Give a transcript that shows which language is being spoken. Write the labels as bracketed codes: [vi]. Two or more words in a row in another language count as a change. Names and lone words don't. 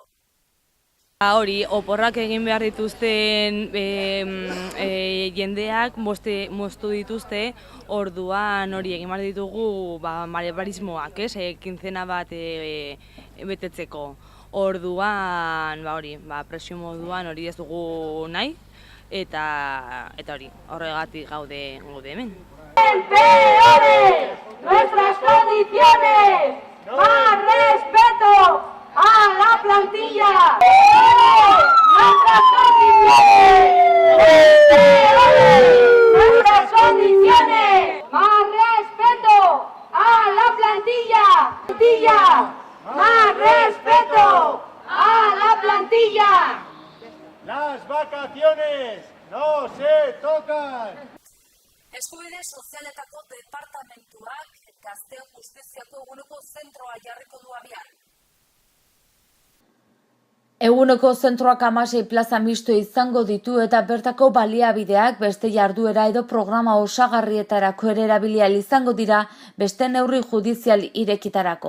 [eu] Hori, oporrak egin behar dituzten jendeak moztu dituzte, orduan hori egin behar ditugu malabarismoak, kintzena bat betetzeko. Orduan, presio moduan hori ez dugu nahi, eta hori, horregatik gaude hemen. [es] ¡Peores! ¡Nuestras condiciones! ¡Más respeto a la plantilla! ¡Nuestras condiciones! ¡Peores! ¡Nuestras condiciones! ¡Más respeto a la plantilla! ¡Plantilla! ¡Más respeto a la plantilla! Las vacaciones no se tocan. [eu] Eskubide sozialetako departamentuak gazteon justiziako eguneko zentroa jarriko du abian. Eguneko zentroak 16 plaza misto izango ditu eta bertako baliabideak beste jarduera edo programa osagarrietarako ere erabili ahal izango dira beste neurri judizial irekitarako.